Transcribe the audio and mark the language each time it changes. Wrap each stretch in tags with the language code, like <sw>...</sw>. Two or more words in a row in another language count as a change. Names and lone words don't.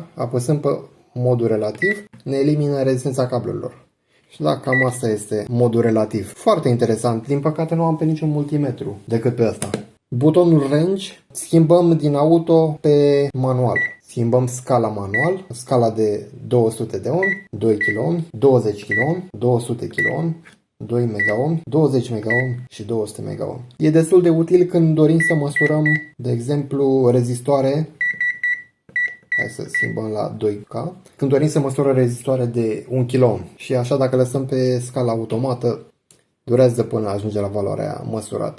<ro>Apăsăm pe modul relativ, ne elimină rezistența cablurilor. Și da, cam asta este modul relativ. Foarte interesant. Din păcate nu am pe niciun multimetru decât pe ăsta. Butonul range schimbăm din auto pe manual. Schimbăm scala manual, scala de 200 de ohm, 2 kΩ, 20 kΩ, 200 kΩ, 2 MΩ, 20 MΩ și 200 MΩ. E destul de util când dorim să măsurăm, de exemplu, rezistoare. Hai să schimbăm la 2K. Când dorim să măsurăm rezistoare de 1 kΩ și așa dacă lăsăm pe scala automată, durează până ajunge la valoarea măsurată.</ro>